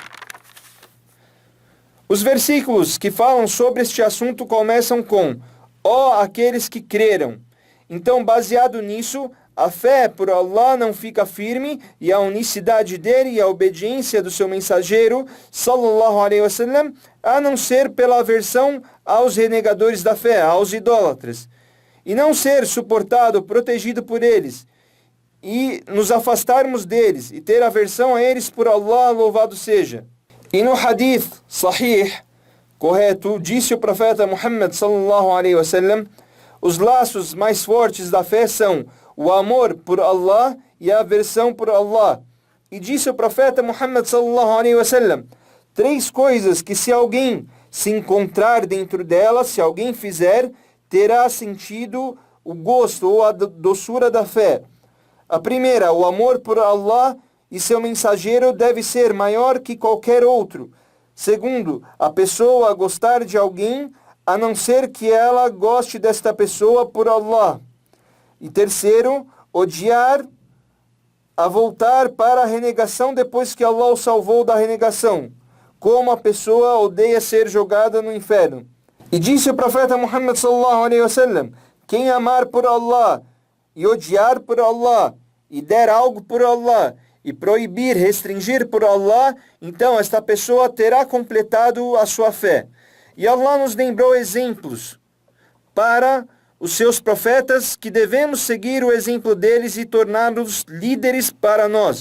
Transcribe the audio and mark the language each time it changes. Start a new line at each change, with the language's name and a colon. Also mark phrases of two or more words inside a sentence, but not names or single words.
Portuguese: Os versículos que falam sobre este assunto começam com: ó aqueles que creram. Então, baseado nisso, a fé por Allah não fica firme e a unicidade dele e a obediência do seu mensageiro,
Arabic: صلى الله عليه وسلم,
Portuguese: a não ser pela aversão aos renegadores da fé, aos idólatras, e não ser suportado, protegido por eles, e nos afastarmos deles, e ter aversão a eles por Allah, louvado seja. E no
Arabic: حديث صحيح,
Portuguese: correto, disse o profeta Muhammad
Arabic: صلى الله عليه وسلم:
Portuguese: os laços mais fortes da fé são o amor por Allah e a aversão por Allah. E disse o profeta Muhammad
Arabic: صلى الله عليه وسلم:
Portuguese: três coisas que, se alguém se encontrar dentro delas, se alguém fizer, terá sentido o gosto ou a doçura da fé. A primeira, o amor por Allah e seu mensageiro deve ser maior que qualquer outro. Segundo, a pessoa gostar de alguém, a não ser que ela goste desta pessoa por Allah. E terceiro, odiar a voltar para a renegação depois que Allah o salvou da renegação, como a pessoa odeia ser jogada no inferno. E disse o profeta Muhammad
Arabic: صلى الله عليه وسلم:
Portuguese: quem amar por Allah e odiar por Allah, e der algo por Allah, e proibir, restringir por Allah, então esta pessoa terá completado a sua fé. E Allah nos lembrou exemplos para os seus profetas, que devemos seguir o exemplo deles e torná-los líderes para nós.